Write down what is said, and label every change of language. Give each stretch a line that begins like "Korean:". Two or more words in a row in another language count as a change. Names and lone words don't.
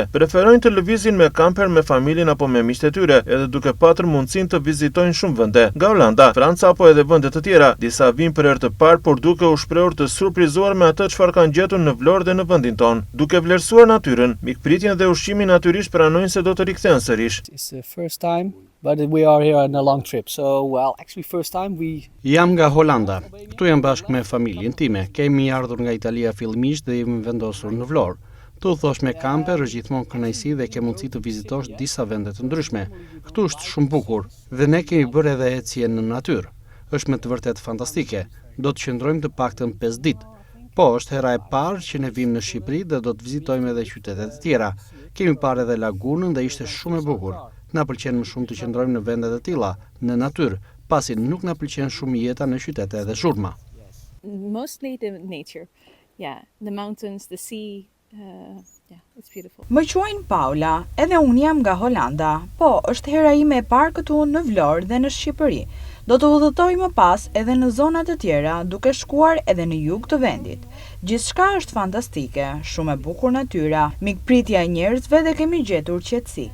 Albanian: Preferojnë të lëvizin me kamper me familjen apo me miqtë e tyre, edhe duke patër mundësinë të vizitojnë shumë vende. Nga Olanda, Franca apo edhe vende të tjera, disa vinë për herë të parë, por duke u shprehur të surprizuar me atë çfarë kanë gjetur në Vlorë dhe në vendin tonë. Duke vlerësuar natyrën, mikpritjen dhe ushqimin natyrisht pranojnë se do të rikthehen sërish.
English: It's the first time. But we are here on a long trip, so actually first time we...
Albanian: Jam nga Holanda, këtu jam bashkë me familjen time, kemi ardhur nga Italia fillimisht dhe jemi vendosur në Vlorë. Tu thosh me kamper është gjithmonë kënaqësi dhe ke mundësi të vizitosh disa vende të ndryshme. Këtu është shumë bukur dhe ne kemi bërë edhe ecje në natyrë. Është me të vërtetë fantastike. Do të qëndrojmë të paktën 5 ditë. Po, është hera e parë që ne vim në Shqipëri dhe do të vizitojmë edhe qytetet e tjera. Kemi parë edhe lagunën dhe ishte shumë e bukur. Na pëlqen më shumë të qëndrojmë në vende të tilla, në natyrë, pasi nuk na pëlqen shumë jeta në qytete dhe zhurma.
English: Mostly the nature. Yeah, the mountains, the sea, it's beautiful.
Albanian: Më quajnë Paula, edhe unë jam nga Holanda, po është hera ime e parë këtu në Vlorë dhe në Shqipëri. Do të udhëtoj më pas edhe në zonat të tjera, duke shkuar edhe në jug të vendit. Gjithçka është fantastike, shumë e bukur natyra, mikpritja e njerëzve dhe kemi gjetur qetësi.